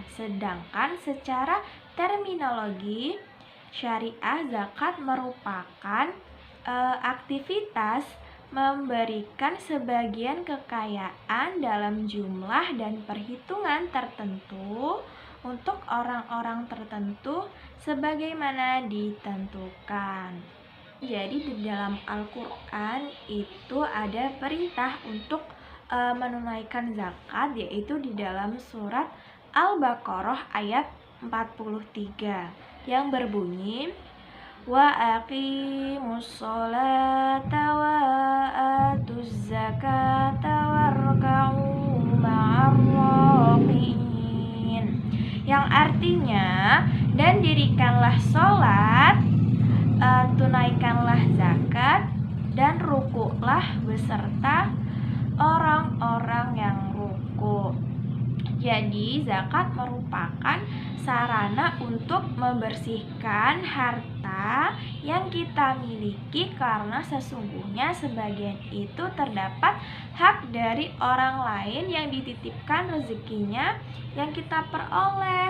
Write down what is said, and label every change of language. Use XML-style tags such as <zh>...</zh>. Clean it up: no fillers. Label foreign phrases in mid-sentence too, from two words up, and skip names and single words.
<id>Sedangkan secara terminologi syariah, zakat merupakan aktivitas memberikan sebagian kekayaan dalam jumlah dan perhitungan tertentu untuk orang-orang tertentu sebagaimana ditentukan. Jadi di dalam Al-Quran itu ada perintah untuk menunaikan zakat, yaitu di dalam surat Al-Baqarah ayat 43 yang berbunyi,</id> <ar>wa aqimus sholata wa atuz zakata warka'u ma'ar raqiin,</ar> <id>yang artinya, dan dirikanlah sholat, tunaikanlah zakat, dan rukuklah beserta orang-orang yang ruku. Jadi zakat merupakan sarana untuk membersihkan harta yang kita miliki, karena sesungguhnya sebagian itu terdapat hak dari orang lain yang dititipkan rezekinya yang kita peroleh.</id>